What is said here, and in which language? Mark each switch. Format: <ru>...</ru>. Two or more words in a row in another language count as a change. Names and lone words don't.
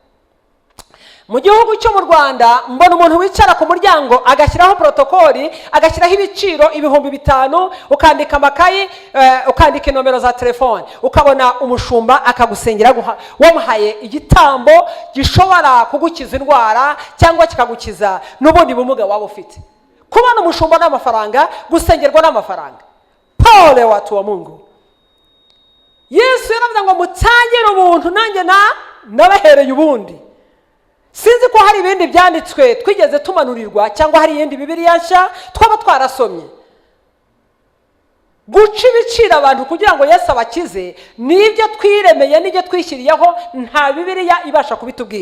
<rw>Mu gihugu cyo mu Rwanda mbona umuntu wicara ku muryango agashyiraho protokoli, agashyiraho ibiciro 5,000, ukandika amakayi, ukandika inomero za telefone, ukabona umushumba akagusengera wamuhaye igitambo gishobora kugukiza indwara cyangwa kikagukiza n'ubundi bumuga waba ufite. Kubona umushumba n'amafaranga, gusengerwa n'amafaranga.</rw> <sw>Pole watu wa Mungu.</sw> <rw>Yesu yaravuze ngo mutangire ubuntu, nanjye nabahereye ubundi. Sinzi ko hari ibindi byanditswe twigeze tumanurirwa cyangwa hari yindi Bibiliya nshya twaba twarasomye. Guca ibiciro abantu kugira ngo Yesu abakize nibyo twiremeye, nibyo twishyiriyeho, nta Bibiliya ibasha kubitubwira.</rw>